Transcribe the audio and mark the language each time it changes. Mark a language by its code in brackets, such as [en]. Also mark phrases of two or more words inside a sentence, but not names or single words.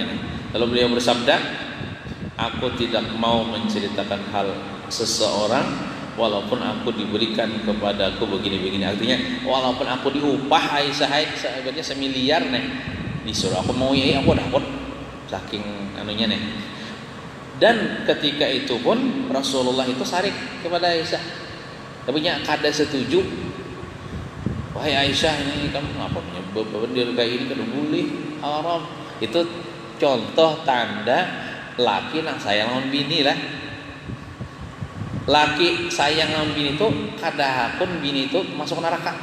[bjn] Lalu beliau bersabda, aku tidak mau menceritakan hal seseorang walaupun aku diberikan kepadaku begini-begini. Artinya walaupun aku diupah Aisyah sebenarnya semiliar nih, disuruh aku mau ya aku dapat saking anunya nih. Dan ketika itu pun Rasulullah itu sarik kepada Aisyah, tapi nya kada setuju. Wahai Aisyah, ini kamu ngapa berbeda kayak ini, kada boleh, haram. Itu contoh tanda laki nang sayang lawan bini lah. Laki sayang lawan bini itu kada pun bini itu masuk neraka.